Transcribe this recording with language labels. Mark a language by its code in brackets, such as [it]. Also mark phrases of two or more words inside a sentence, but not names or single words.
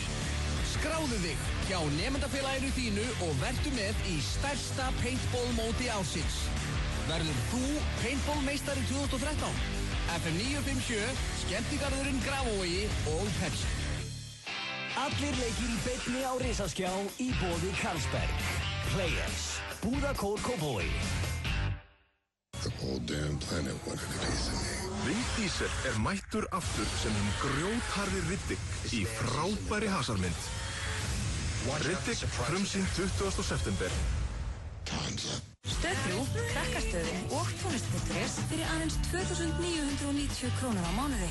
[is] Skráðu þig hjá nemendafélaginu þínu og vertu með í stærsta paintball-móti ársins. Verður þú paintball-meistari 2013? FM 957, Skemmtigarðurinn Grafarvogi og Pepsi. Allir leikir í beinni á risaskjá í boði Carlsberg. Players, Búðakór Kópavogi. [en] The whole damn planet wanted a piece of me. [is] Vin Diesel er mættur aftur sem grjótharði Riddick í frábæri hasarmynd. Riddick frumsýnd 20. september. Stöð 3, krakkastöðin og tónlist.is fyrir aðeins 2.990 krónur á mánuði.